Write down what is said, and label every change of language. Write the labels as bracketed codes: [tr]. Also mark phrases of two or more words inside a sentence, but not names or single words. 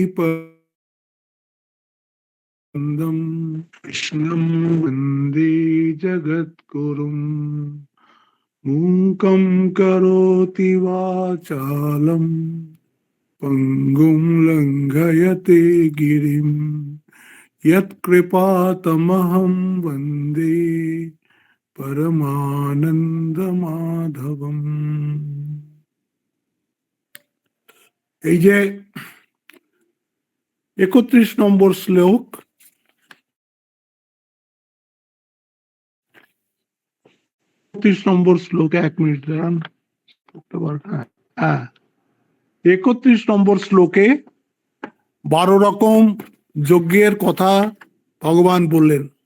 [sa] पन्दं कृष्णं वन्दे जगद्गुरुम् मूकं करोति वाचालं पङ्गुं लङ्घयते गिरिं यत्कृपातमहं वन्दे परमानन्दमाधवम्। [bn] এই যে ৩১ নম্বর শ্লোক, ৩১ নম্বর শ্লোকে ১ মিনিট দাঁড়ান, ৩১ নম্বর শ্লোকে ১২ রকম যজ্ঞের কথা ভগবান বললেন।